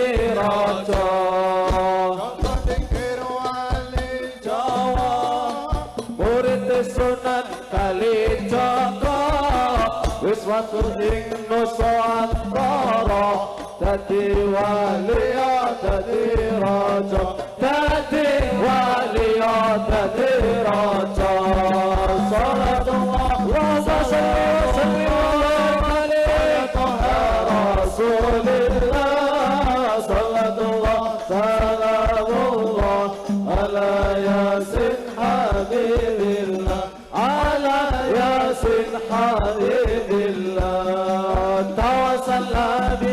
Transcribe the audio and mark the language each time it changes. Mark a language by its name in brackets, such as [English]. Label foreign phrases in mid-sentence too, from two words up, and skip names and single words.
[Javanese] raja Selamat zikir wali Jawa murid Sunan Kalijaga wis matur ing Nuswantara dadi wali dadi raja dadi wali dadi raja [Arabic] صلاة الله وصلى الله عليه رسول الله صلاة الله سلام الله على يس حبيب الله على يس حبيب الله توسلنا